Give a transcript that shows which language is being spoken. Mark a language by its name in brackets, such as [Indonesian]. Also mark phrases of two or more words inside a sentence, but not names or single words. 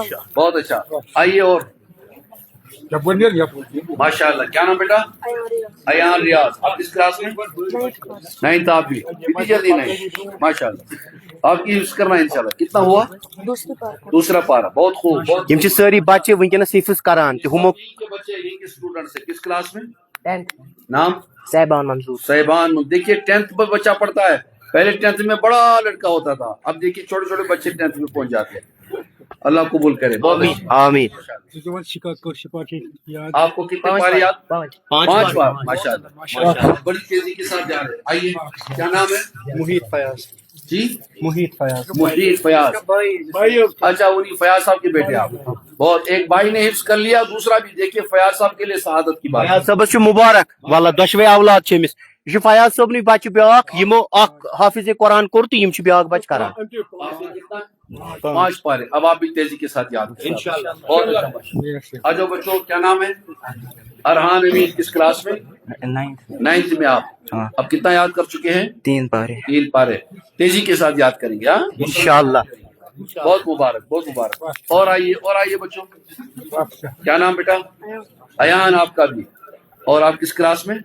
[Urdu] بہت اچھا، آئیے۔ اور ماشاءاللہ، کیا نام بیٹا؟ ایان ریاض۔ آپ کس کلاس میں؟ 9th۔ آپ بھی اتنی جلدی نہیں، ماشاءاللہ۔ آپ کی حفظ کرنا انشاءاللہ۔ کتنا ہوا؟ دوسرا پارہ، بہت خوب، بہت [Kashmiri] یم ساری بچے ونکس حفظ کران تو ہمو [Urdu] بچے یہیں کے اسٹوڈنٹ سے۔ کس کلاس میں؟ 10th۔ نام؟ صاحبان منظور۔ صاحبان۔ دیکھیے 10th پر بچہ پڑھتا ہے، پہلے 10th میں بڑا لڑکا ہوتا تھا، اب دیکھیے چھوٹے چھوٹے بچے 10th میں پہنچ جاتے ہیں۔ اللہ قبول کرے، بہت آمین۔ آپ کو کتنے پارے یاد؟ 5 بار، ماشاءاللہ، بڑی تیزی کے ساتھ جا رہے ہیں۔ آئیے، کیا نام ہے؟ محیط فیاض۔ جی محیط فیاض۔ محیط فیاض۔ اچھا، انہی فیاض صاحب کے بیٹے آپ۔ بہت، ایک بھائی نے حفظ کر لیا، دوسرا بھی۔ دیکھیے فیاض صاحب کے لیے سعادت کی بات ہے۔ فیاض صاحب مبارک واللہ، [Kashmiri] دشوے اولاد چھ امس۔ یہ فیاض صاحب نی بچہ بیاکھ یمو اخ حافظ قرآن کور تو یم چھ بیاکھ بچہ کران۔ [Urdu] 5 پارے۔ اب آپ بھی تیزی کے ساتھ یاد کریں انشاءاللہ۔ بہت اچھا۔ آ جاؤ بچوں، کیا نام ہے؟ ارحان امین کس کلاس میں? 9th میں آپ۔ اب کتنا یاد کر چکے ہیں? 3 پارے. 3 پارے تیزی کے ساتھ یاد کریں گے. हाँ, इंशाअल्लाह। بہت مبارک، بہت مبارک۔ اور آئیے بچوں، کیا نام بیٹا? ایان آپکا بھی۔ اور آپ کس کلاس میں?